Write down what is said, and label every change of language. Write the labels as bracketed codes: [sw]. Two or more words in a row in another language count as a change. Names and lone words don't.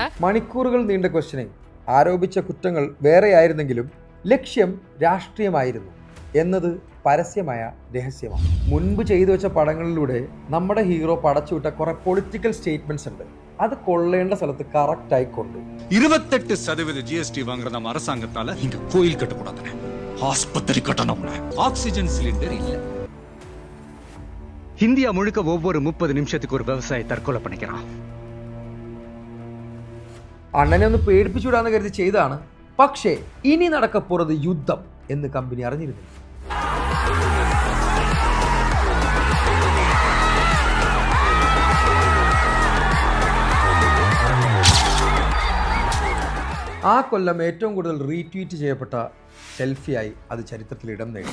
[ml] മണിക്കൂറുകൾ നീണ്ട ക്വസ്റ്റ്യനിങ്. ആരോപിച്ച കുറ്റങ്ങൾ വേറെയായിരുന്നെങ്കിലും ലക്ഷ്യം രാഷ്ട്രീയമായിരുന്നു എന്നത് പരസ്യമായ രഹസ്യമാണ്. മുൻപ് ചെയ്തു വെച്ച പടങ്ങളിലൂടെ നമ്മുടെ ഹീറോ പടച്ചുവിട്ട കുറെ [en] political statements [ml] ഉണ്ട്. അത് കൊള്ളേണ്ട സ്ഥലത്ത് കറക്റ്റായി കൊണ്ടു. [ta] 28% GST வாங்குற நம்ம அரசாங்கத்தால இங்க கோயில் கட்டக்கூடாது, ஆஸ்பத்திரி கட்டணும்னு, ஆக்சிஜன் சிலிண்டர் இல்ல. இந்தியா முழுக்க ஒவ்வொரு 30 நிமிஷத்துக்கு ஒரு விவசாயி தற்கொலை பண்ணிக்கிறான். [ml] അണ്ണനെ ഒന്ന് പേടിപ്പിച്ചുവിടാന്ന് കരുതി ചെയ്താണ്. പക്ഷേ ഇനി നടക്കപ്പോറത് യുദ്ധം എന്ന് കമ്പനി അറിഞ്ഞിരുന്നു. ആ കൊല്ലം ഏറ്റവും കൂടുതൽ റീട്വീറ്റ് ചെയ്യപ്പെട്ട സെൽഫിയായി അത് ചരിത്രത്തിൽ ഇടം നേടി.